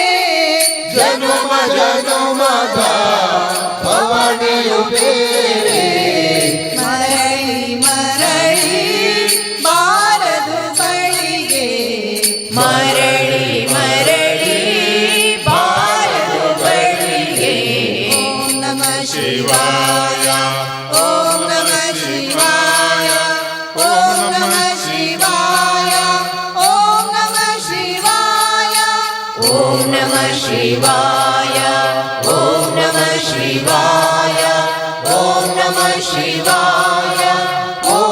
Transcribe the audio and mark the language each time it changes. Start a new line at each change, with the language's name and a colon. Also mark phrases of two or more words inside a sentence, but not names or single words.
Kannada: ಜನುಮ ಜನುಮದ ಭವನಿಯು ಬೇರೆ ಮರಳಿ ಮರಳಿ ಬಾರದು ಬಳಿಗೆ ಮರಳಿ ಮರಳಿ ಬಾರದು
Sanskrit: ಬಳಿಗೆ ಓಂ ನಮಃ ಶಿವಾಯ ಓಂ ನಮಃ ಶಿವಾಯ ಓಂ ನಮಃ ಶಿವಾಯ ಓಂ ನಮಃ ಶಿವಾಯ ಓಂ ನಮಃ ಶಿವಾಯ ಓಂ ನಮಃ ಶಿವಾಯ ಓಂ ನಮಃ ಶಿವಾಯ